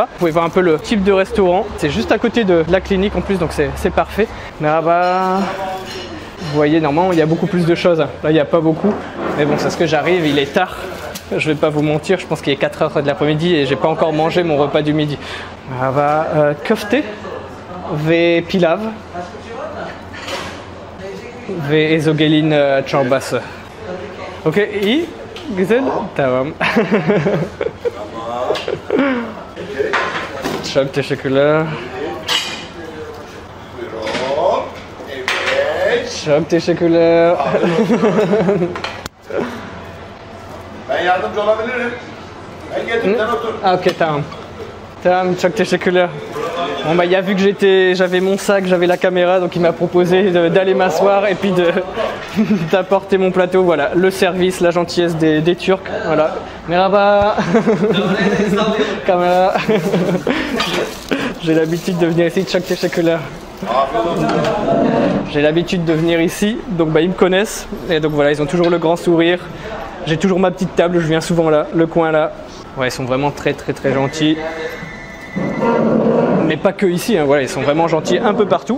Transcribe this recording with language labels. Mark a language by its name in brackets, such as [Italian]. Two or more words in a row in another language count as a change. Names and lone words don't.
[French] Vous pouvez voir un peu le type de restaurant. C'est juste à côté de la clinique en plus, donc c'est parfait. Mais là-bas, vous voyez, normalement il y a beaucoup plus de choses. Là il n'y a pas beaucoup. Mais bon, c'est ce que j'arrive, il est tard. Je vais pas vous mentir, je pense qu'il est 4 h de l'après-midi et j'ai pas encore mangé mon repas du midi. Là-bas, [Turkish] köfte ve pilav ve ezogelin çorbası. Ok, iyi. Güzel. Tamam. Çok teşekkürler. Çok teşekkürler. Ben yardımcı olabilirim. Ben getirdim, sen otur. Ah, ok, tamam. Tamam, çok teşekkürler. [French] Bon bah il a vu que j'avais mon sac, j'avais la caméra, donc il m'a proposé d'aller m'asseoir et puis d'apporter mon plateau. Voilà, le service, la gentillesse des Turcs. Voilà. Merhaba. Caméra. J'ai l'habitude de venir ici. [Turkish] Çok teşekkürler. [French] J'ai l'habitude de venir ici, donc bah, ils me connaissent. Et donc voilà, ils ont toujours le grand sourire. J'ai toujours ma petite table, je viens souvent là, le coin là. Ouais, ils sont vraiment très gentils. Mais pas que ici, hein, voilà, ils sont vraiment gentils un peu partout.